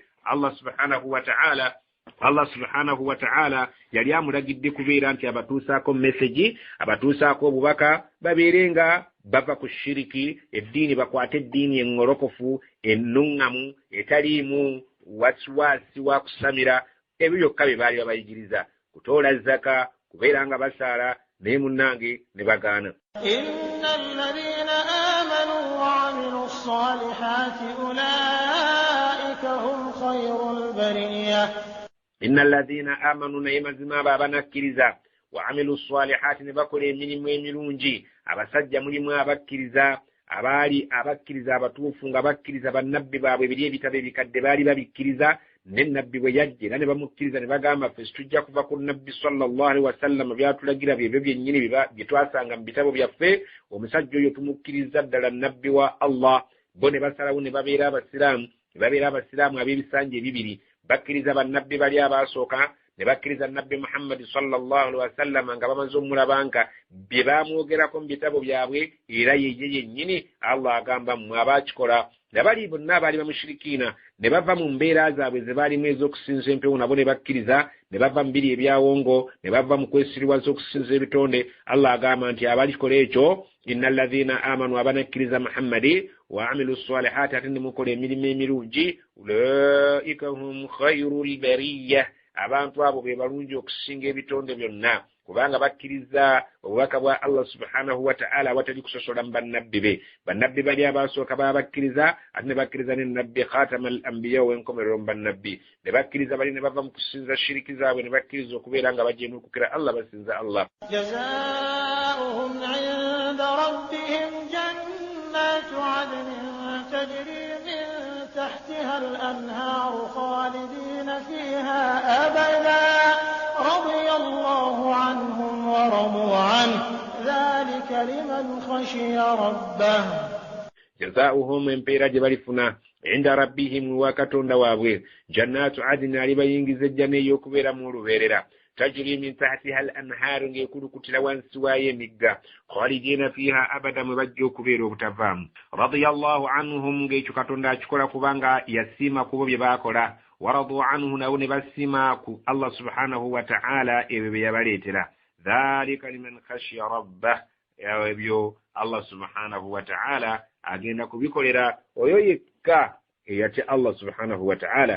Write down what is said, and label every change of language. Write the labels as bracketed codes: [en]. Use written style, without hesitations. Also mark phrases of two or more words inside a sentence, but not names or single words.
[ar] الله سبحانه وتعالى [lg] yali amulagidde kubeera nti abatuusaako message, abatuusaako obubaka babeerenga bava ku shiriki, eddiini bakwate eddiini engolokofu ennuŋŋamu etaliimu wasiwasi wa kusamira. Ebyo byokka bye baali babayigiriza, kutoola zaka, kubeera nga basaala, naye munnange ne bagaana. [ar] إن الذين آمنوا وعملوا الصالحات أولئك هم خير البرية. إن الذين آمنوا, [lg] naye mazima abo abanakkiriza, [ar] وعملوا الصالحات, [lg] ne bakola emirimu emirungi. Abasajja mulimu abakkiriza, abaali abakkiriza abatuufu nga bakkiriza bannabbi baabwe ebiri ebitabo ebikadde baali babikkiriza. Ne nabbi bwe yajja era ne bamukkiriza ne bagamba ffe tujja kuva ku nabbi [ar] صلى الله عليه وسلم [lg] byatulagira byebyo byennyini bye twasanga mu bitabo byaffe. Omusajja oyo tumukkiriza ddala nabbi wa Allah. Bo ne basalawo ne babeera abasiraamu ab'ebisanja ebibiri. Bakkiriza bannabbi bali abasooka, ne bakkiriza nabbi Muhammad [ar] صلى الله عليه وسلم [lg] nga bamaze omulabanga bye bamwogerako mu bitabo byabwe, era ye yennyini Allah agamba mmwe abakikola. Nabali bonna abaali bamushirikiina ne bava mu mbeera zaabwe ze baalimu ez'okusinza empewo, nabo ne bakkiriza, ne bava mu biri ebyawongo, ne bava mu kwesiriwaza okusinza ebitonde. Allah agamba nti abalikola ekyo, [ar] إن الذين آمنوا, [lg] abanakkiriza Muhammadi, [ar] وعملوا الصالحات, [lg] ate ne mukola emirimu emirungi, [ar] أولئك هم خير البرية, [lg] abantu abo be balungi okusinga ebitonde byonna, kubanga bakkiriza obubaka bwa [ar] الله سبحانه وتعالى [lg] awatali kusosola mu bannabbi be. Bannabbi bali abasooka babakkiriza, ate ne bakkiriza ne nabbi [ar] خاتم الأنبياء [lg] w'enkomerero mu bannabbi. Ne bakkiriza bali ne bava mu kusinza shiriki zaabwe, ne bakkiriza okubeera nga bajeemukukira Allah, basinza Allah. [ar] جزاؤهم عند ربهم جنات عدن تجري من تحتها الأنهار خالدين فيها أبدا رضي الله عنهم ورضوا عنه ذلك لمن خشي ربه. [lg] Jazaa'uhum, empeera gye balifuna, [ar] عند ربهم, [lg] wa katonda waabwe, [ar] جنات عدن, [lg] alibayingiza ejjana ey'okubeeramu olubeerera, [ar] تجري من تحتها الأنهار, [lg] ng'ekulukutira wansi waayo emigga, [ar] خالدين فيها أبدا, [lg] mwe bajja okubeera obutavaamu. [ar] رضي الله عنهم, [lg] ng'ekyo katonda akikola kubanga yasiima ku bo bye baakola, [ar] ورضوا عنه, [lg] nabo ne basiima ku [ar] الله سبحانه وتعالى [lg] ebyo bye yabaleetera. [ar] ذلك لمن خشي ربه, [lg] ebyo [ar] الله سبحانه وتعالى [lg] agenda kubikolera oyo yekka eyatya [ar] الله سبحانه وتعالى.